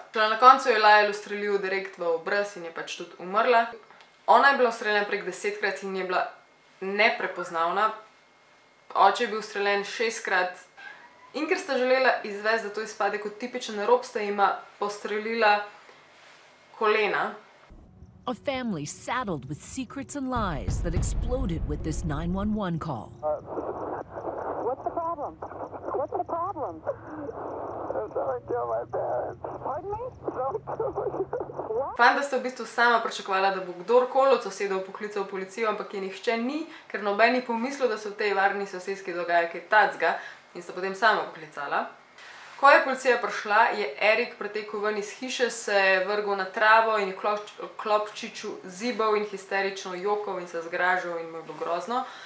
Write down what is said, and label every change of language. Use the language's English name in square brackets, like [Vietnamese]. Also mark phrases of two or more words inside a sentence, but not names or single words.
[Slovenian] Na koncu je Lyle ustrelil direkt v obraz in je pač tudi umrla. Ona je bila ustreljena prek 10-krat in je bila neprepoznavna. Oče je bil ustreljen 6-krat. In ker sta želela izvesti, da to izpade kot tipičen rop, sta jima postrelila kolena. [English] A family saddled with secrets and lies that exploded with this 911 call. What's the problem? What's the problem? Don't kill my parents. Pardon me? Don't kill me. [Slovenian] Fanta sta v bistvu sama pričakovala, da bo kdorkoli od sosedov poklical policijo, ampak je nihče ni, ker noben ni pomislil, da se v tej varni soseski dogaja kaj tacga in sta potem sama poklicala. Ko je policija prišla, je Erik pretekel ven iz hiše, se vrgel na travo in klopčiču zibal in histerično jokal in se zgražal in mu je bilo grozno.